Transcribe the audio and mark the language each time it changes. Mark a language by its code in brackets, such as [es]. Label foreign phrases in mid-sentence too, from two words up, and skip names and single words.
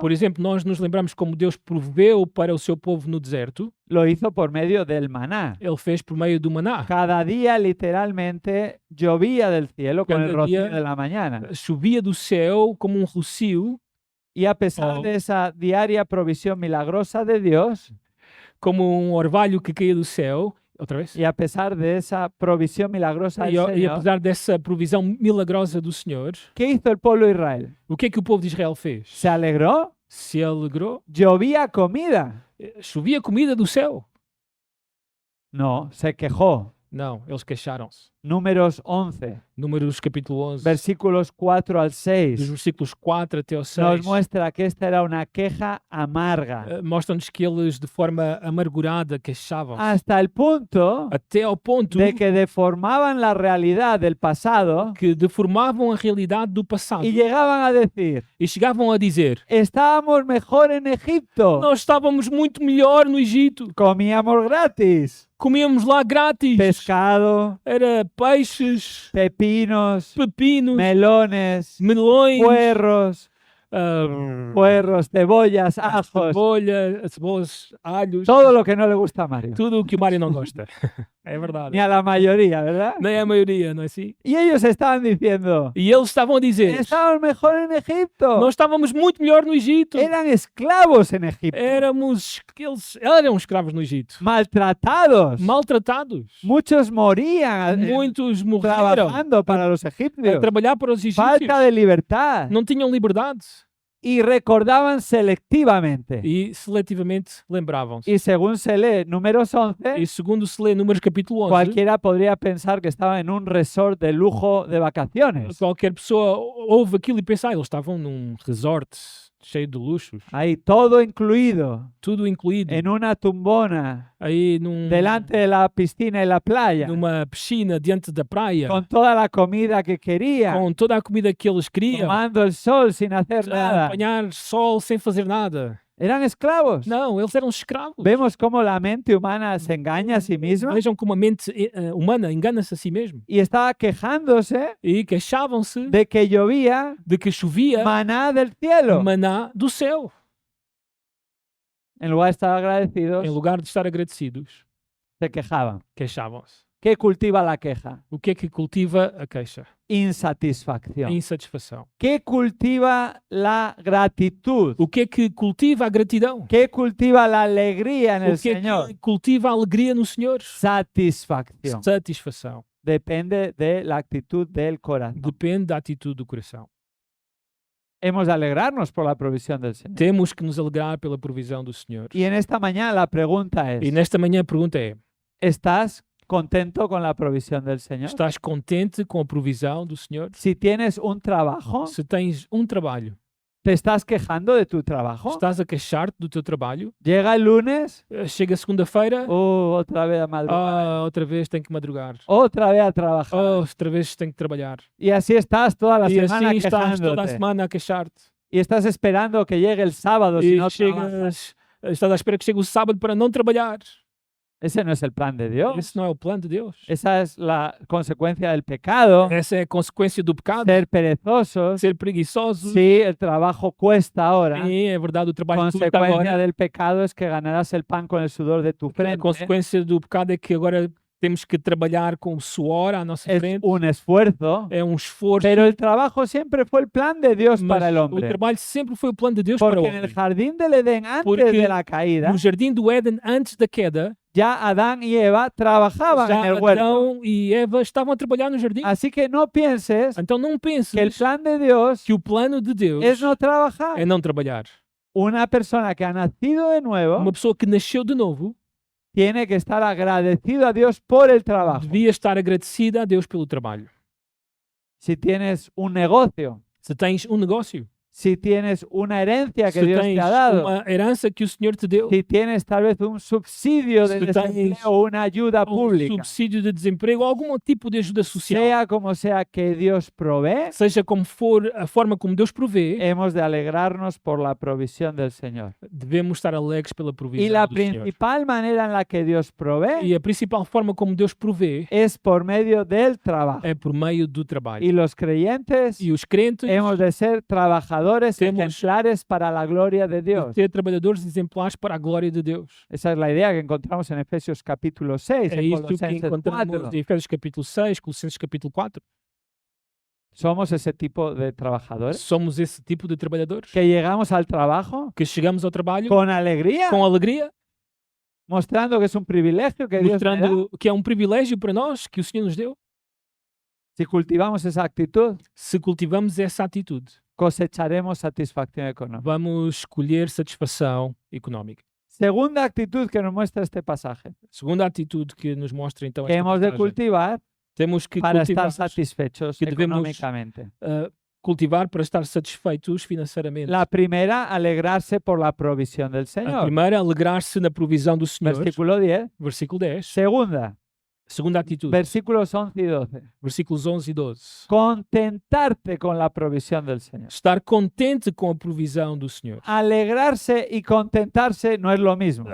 [pt] Por exemplo, nós nos lembramos como Deus proveu para o seu povo no deserto. [es] Lo hizo por medio del maná. [pt] Ele fez por meio do maná. [es] Cada día literalmente llovía del cielo con el Cada rocío día- de la mañana. [pt] Chovia do céu como um rocio, [es] Y a pesar Oh. de esa diaria provisión milagrosa de Dios, [pt] como um orvalho que caía do céu. Outra vez? [es] y a pesar de esa provisión milagrosa del [pt] E [es] Señor, [pt] apesar dessa provisão milagrosa do Senhor, [es] ¿qué hizo el pueblo de Israel? [pt] o que é que o povo de Israel fez? [es] Se alegró, [pt] Se alegrou. [es] llovía comida. [pt] Chovia comida do céu. [es] No, se quejó. [pt] Não, eles queixaram-se. [es] Números 11, [pt] Números capítulo 11, [es] versículos 4 al [pt] dos [es] 6, [pt] versículos 4 até ao 6, [es] nos muestra que esta era una queja amarga, [pt] mostram-nos que eles de forma amargurada queixavam-se. [es] hasta el punto [pt] Até ao ponto [es] de que deformaban la realidad del pasado [pt] que deformavam a realidade do passado [es] y llegaban a decir: [pt] e chegavam a dizer: [es] estábamos mejor en Egipto, [pt] nós estávamos muito melhor no Egito, [es] comíamos gratis, [pt] comíamos lá grátis, [es] pescado, [pt] era peixes, [es] pepinos, [pt] pepinos, [es] melones, [pt] melões, [es] puerros, cebollas, ajos, [pt] cebolas, alhos, [es] todo lo que no le gusta a Mario, [pt] tudo o que o Mário não gosta. É verdade. [es] ni a la mayoría, ¿verdad? [pt] Nem a maioria, não é assim? [es] Y ellos estaban diciendo: [pt] E eles estavam a dizer: [es] estábamos mejor en Egipto, [pt] nós estávamos muito melhor no Egito. [es] eran esclavos en Egipto, [pt] Eles eram escravos no Egito. [es] maltratados, [pt] Maltratados. [es] muchos morían [pt] Muitos morreram [es] trabajando para los [pt] a [es] egipcios, [pt] trabalhar para os egípcios. [es] falta de libertad. [pt] Não tinham liberdade. [es] y recordaban selectivamente. [pt] e seletivamente lembravam-se. [es] Y según se lee Números 11, [pt] E segundo se lê Números capítulo 11, [es] cualquiera podría pensar que estaban en un resort de lujo de vacaciones. [pt] qualquer pessoa ouve aquilo e pensa, eles estavam num resort cheio de luxos, [es] Ahí todo incluido, [pt] tudo incluído, [es] en una tumbona, [pt] aí [es] delante de la piscina y la playa, [pt] numa piscina diante da praia, [es] con toda la comida que querían, [pt] com toda a comida que eles queriam, [es] tomando el sol sin hacer [pt] a [es] nada. [pt] apanhar sol sem fazer nada. [es] Eran esclavos. [pt] Não, eles eram escravos. [es] Vemos cómo la mente humana se engaña a sí misma [pt] Vejam como a mente humana engana-se a si mesmo. [es] y estaba quejándose [pt] E queixavam-se [es] de que llovía [pt] de que chovia [es] maná del cielo. [pt] maná do céu. [es] En lugar de estar agradecidos, [pt] Em lugar de estar agradecidos, [es] se quejaban. [pt] queixavam-se. [es] ¿Qué cultiva la queja? [pt] O que é que cultiva a queixa? A [es] Insatisfacción. [pt] insatisfação. [es] ¿Qué cultiva la gratitud? [pt] O que é que cultiva a gratidão? [es] ¿Qué cultiva la alegría en [pt] O [es] el [pt] que é [es] Señor? [pt] que cultiva a alegria no Senhor? [es] Satisfacción. [pt] Satisfação. [es] Depende de la actitud del corazón. [pt] Depende da atitude do coração. [es] Hemos de alegrarnos por la provisión del Señor. [pt] Temos que nos alegrar pela provisão do Senhor. [es] Y en esta mañana la pregunta [pt] E [es] es, [pt] nesta manhã a pergunta é: [es] ¿estás contento con la provisión del Señor? [pt] estás contente com a provisão do Senhor? [es] Si tienes un trabajo, [pt] Se tens trabalho, [es] ¿te estás quejando de tu trabajo? [pt] estás a queixar-te do teu trabalho, [es] Llega el lunes, [pt] chega segunda-feira, [es] otra vez a madrugar, [pt] outra vez tenho que madrugar, [es] otra vez a trabajar. [pt] outra vez tenho que trabalhar. [es] Y así estás toda la [pt] E [es] semana [pt] assim estás toda a [es] quejándote. [pt] semana a queixar-te. [es] Y estás esperando que llegue el sábado si [pt] E [es] no trabajas. [pt] estás à espera que chegue o sábado para não trabalhar. [es] Ese no es el plan de Dios. [pt] Esse não é o plano de Deus. [es] Esa es la consecuencia del pecado. [pt] Essa é a consequência do pecado, [es] Ser perezosos. [pt] ser preguiçoso. [es] Sí, el trabajo cuesta ahora. [pt] Sim, é verdade, o trabalho custa [es] Consecuencia [pt] agora. [es] del pecado es que ganarás el pan con el sudor de tu [pt] A [es] frente. [pt] consequência do pecado é que agora temos que trabalhar com suor à nossa [es] Es [pt] frente. [es] un esfuerzo. [pt] É esforço. [es] Pero el trabajo siempre fue el plan de Dios [pt] Mas [es] para el [pt] o [es] hombre. [pt] trabalho sempre foi o plano de Deus para o [es] Porque en el [pt] homem. [es] jardín del Edén, antes [pt] Porque [es] de la caída, [pt] No jardim do Éden, antes da queda, [es] ya Adán y Eva trabajaban en [pt] já [es] el huerto. [pt] Adão e Eva estavam a trabalhar no jardim. [es] Así que no pienses [pt] Então não penses [es] que el plan de Dios [pt] que o plano de Deus [es] es no trabajar. [pt] é não trabalhar. [es] Una persona que ha nacido de nuevo [pt] Uma pessoa que nasceu de novo [es] tiene que estar agradecido a Dios por el trabajo. [pt] devia estar agradecida a Deus pelo trabalho. [es] Si tienes un negocio, [pt] Se tens negócio, [es] si tienes una herencia que [pt] se [es] Dios te [pt] tens [es] ha dado, [pt] uma herança que o Senhor te deu, [es] si tienes tal vez un subsidio de Si tienes desempleo o una ayuda pública, [pt] subsídio de desemprego, algum tipo de ajuda social, [es] sea como sea que Dios provee, [pt] seja como for a forma como Deus provee, [es] hemos de alegrarnos por la provisión del Señor. [pt] devemos estar alegres pela [es] Y [pt] provisão [es] la [pt] do Senhor. [es] principal manera en la que Dios provee [pt] E a principal forma como Deus provee [es] es por medio del trabajo. [pt] é por meio do trabalho. [es] Y los creyentes [pt] E os crentes [es] hemos de ser trabajadores [pt] Temos- [es] ejemplares para la gloria de Dios. [pt] ser trabalhadores exemplares para a glória de Deus. [es] Esa es la idea que encontramos en Efesios capítulo 6, [pt] É [es] en [pt] isso que [es] Colosenses [pt] encontramos [es] 4. [pt] em Efésios capítulo 6, Colossenses capítulo 4. [es] Somos ese tipo de trabajadores [pt] Somos esse tipo de trabalhadores [es] que llegamos al trabajo [pt] que chegamos ao trabalho [es] con alegría, [pt] com alegria, [es] mostrando que es un privilegio que Dios nos da. [pt] mostrando que é privilégio para nós que o Senhor nos deu. [es] Si cultivamos esa actitud, [pt] Se cultivamos essa atitude, [es] cosecharemos satisfacción económica. [pt] vamos colher satisfação económica. [es] Segunda actitud que nos muestra este pasaje, [pt] Segunda atitude que nos mostra então [es] que [pt] esta [es] hemos de [pt] passagem, [es] cultivar [pt] temos que [es] para [pt] cultivar, [es] estar satisfechos [pt] que devemos- [es] económicamente. [pt] cultivar para estar satisfeitos financeiramente. [es] La primera, alegrarse por la provisión del [pt] A [es] Señor. [pt] primeira, alegrar-se na provisão do Senhor. [es] Versículo 10. [pt] Versículo 10. [es] Segunda, [pt] Segunda atitude. [es] versículos 11 y 12. [pt] Versículos 11 e 12. [es] Contentarte con la provisión del Señor. [pt] Estar contente com a provisão do Senhor. [es] Alegrarse y contentarse no es lo mismo.